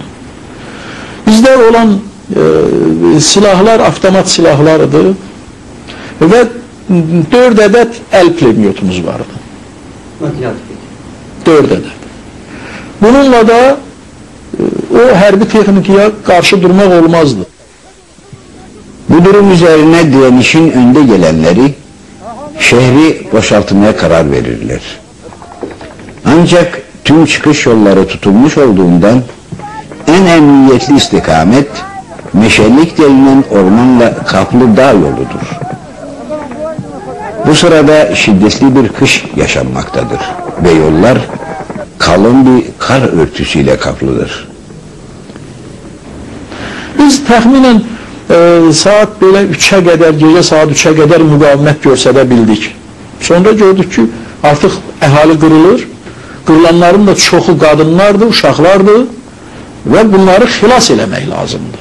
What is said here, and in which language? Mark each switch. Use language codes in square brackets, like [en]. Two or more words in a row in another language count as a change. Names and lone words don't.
[az] Bizdə olan silahlar avtomat silahlarıdır və 4 ədəd əl pulemyotumuz vardı. 4 ədəd. Bununla da o hərbi texnikaya qarşı durmaq olmazdı. [tr] Bu durum üzerine direnişin önde gelenleri şehri boşaltmaya karar verirler. Ancak tüm çıkış yolları tutulmuş olduğundan en emniyetli istikamet Meşelik denilen ormanla kaplı dağ yoludur. Bu sırada şiddetli bir kış yaşanmaktadır ve yollar kalın bir kar örtüsüyle kaplıdır. [az] Biz təxminən saat belə 3'ə qədər, gecə saat 3'ə qədər müqavimət göstərə bildik. Sonra gördük ki, artıq əhali qırılır. Qırılanların da çoxu qadınlardır, uşaqlardır və bunları xilas eləmək lazımdır.